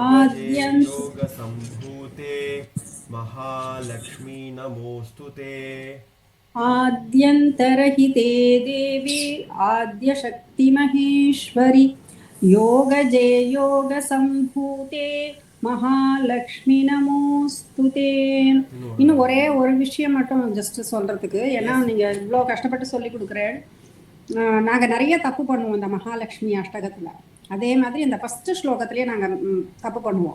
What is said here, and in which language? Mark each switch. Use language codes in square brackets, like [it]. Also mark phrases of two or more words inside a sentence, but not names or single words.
[sa] आद्यं- योगसम्भूते महालक्ष्मी नमोऽस्तुते आद्यन्तरहिते देवी आद्यशक्तिमहेश्वरि योगजे योगसम्भूते महालक्ष्मी नमोस्तुते. [ta] இன்னும் ஒரே ஒரு விஷயம் மட்டும் ஜஸ்ட் சொல்றதுக்கு, ஏன்னா நீங்க இவ்வளோ கஷ்டப்பட்டு சொல்லி கொடுக்குறேன். நாங்க நிறைய தப்பு பண்ணுவோம் இந்த மகாலட்சுமி அஷ்டகத்துல. அதே மாதிரி இந்த ஃபர்ஸ்ட் ஸ்லோகத்திலேயே நாங்க தப்பு பண்ணுவோம்.